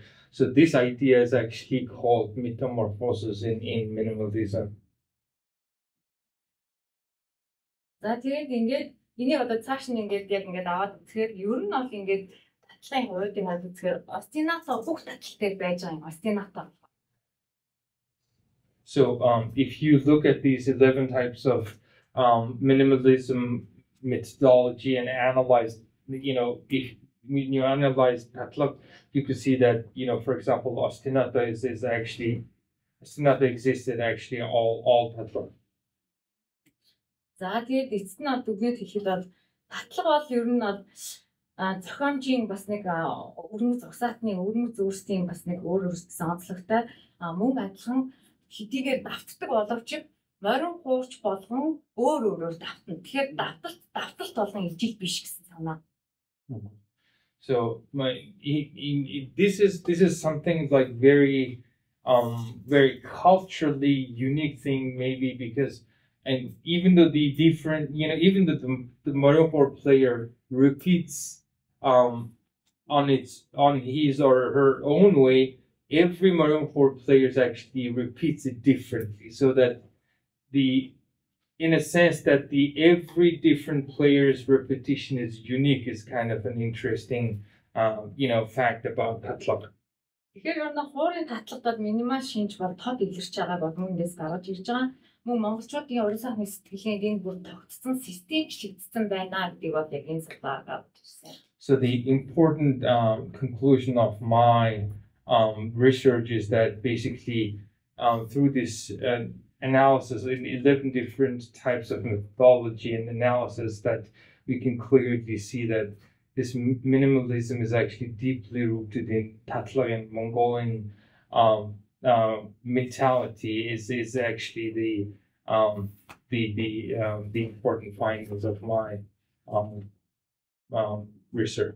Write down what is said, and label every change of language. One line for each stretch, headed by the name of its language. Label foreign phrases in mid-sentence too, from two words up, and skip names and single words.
English: So this idea is actually called metamorphosis in minimalism.
Mongolian: За тэгээд ингээд энийг одоо цааш нь ингээд яг ингээд аваад үзэхээр ер нь бол ингээд татлагын хувьд хараад үзэхээр остинато бүх татлагтай байж байгаа юм. Остинато.
English: So if you look at these 11 types of minimalism methodology and analyze, you know, if you analyze tatlag, you can see that, you know, for example, ostinato is actually, ostinato existed actually all tatlag.
Mongolian: За тэгээд эцэст нь дүгнэж хэлэхэд бол татлаг бол ер нь бол зохиомжийн бас нэг өрмөц угсаатны өрмөц өөрсдийн бас нэг өөр өөрсдсөн онцлогтой мөн адилхан хэдийгээр давтдаг боловч морин хуурч болгон өөр өөрөөр давтна. Тэгэхээр давталт болгон ижил биш гэсэн санаа.
English: So this is something like very culturally unique thing, maybe, because and even though the different, you know, even though the Morin player repeats on his or her own way, every Morin player actually repeats it differently, so that in a sense that every different player's repetition is unique is kind of an interesting fact about tatlag.
Mongolian: Тэгэхээр ер нь хуурын татлагад минимал шинж бол тод илэрч байгаа бол үүнээс гарч ирж байгаа. Мөн монголчуудын уран сайхны сэтгэлийн энэ бүр тогтсон системчлэгдсэн байна гэдэг бол яг энэ судалгаа гаргаж ирсэн.
English: So the important conclusion of my research is that basically through this analysis in 11 different types of methodology and analysis, that we can clearly see that this minimalism is actually deeply rooted in tatlag and Mongolian mentality is actually the important findings of my research.